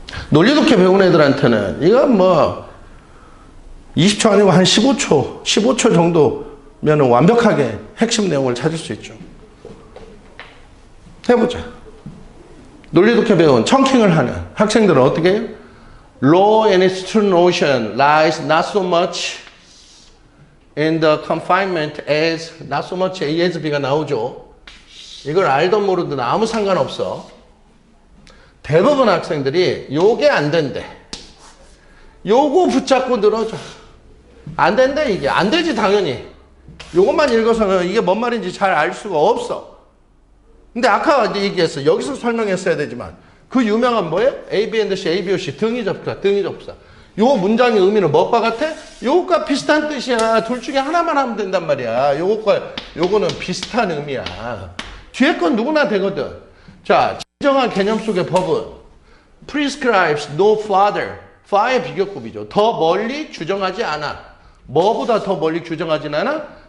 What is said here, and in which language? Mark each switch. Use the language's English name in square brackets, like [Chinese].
[Korean] 논리독해 배운 애들한테는 이건 뭐 20초 아니고 한 15초 정도면 완벽하게 핵심 내용을 찾을 수 있죠. 해보자. 논리독해 배운 청킹을 하는 학생들은 어떻게 해요? [English] Law and its true notion lies not so much in the confinement as not so much A as B가 나오죠. [Korean] 이걸 알든 모르든 아무 상관없어. 대부분 학생들이 요게 안 된대. 요거 붙잡고 늘어져. 안 된대 이게. 안 되지 당연히. 요것만 읽어서는 이게 뭔 말인지 잘 알 수가 없어. 근데 아까 이제 얘기했어. 여기서 설명했어야 되지만 그 유명한 뭐예요? A, B, and C, A, B, O, C 등위 접사, 등위 접사. 요 문장의 의미는 뭐과 같아? 요것과 비슷한 뜻이야. 둘 중에 하나만 하면 된단 말이야. 요거는 비슷한 의미야. 뒤에 건 누구나 되거든. 자, 진정한 개념 속의 법은 [English] prescribes no farther. [Korean] far의 비교급이죠. 더 멀리 규정하지 않아. 뭐보다 더 멀리 규정하진 않아?